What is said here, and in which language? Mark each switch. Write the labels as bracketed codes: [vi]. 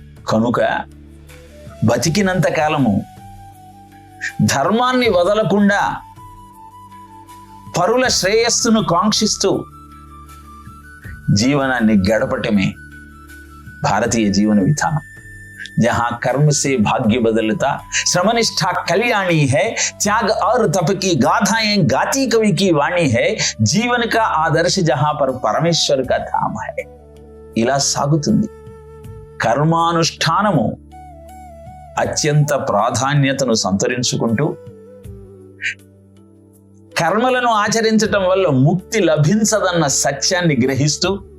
[te] కనుక బతికినంత కాలము ధర్మాన్ని వదలకుండా పరుల శ్రేయస్సును కాంక్షిస్తూ జీవనాన్ని గడపటమే భారతీయ జీవన విధానం. [hi] जहां कर्म से भाग्य बदलता श्रमनिष्ठा कल्याणी है त्याग और तप की गाथाएं गाती कवि की वाणी है जीवन का आदर्श जहां पर परमेश्वर का धाम है. [te] ఇలా సాగుతుంది. కర్మానుష్ఠానము అత్యంత ప్రాధాన్యతను సంతరించుకుంటూ కర్మలను ఆచరించటం వల్ల ముక్తి లభించదన్న సత్యాన్ని గ్రహిస్తూ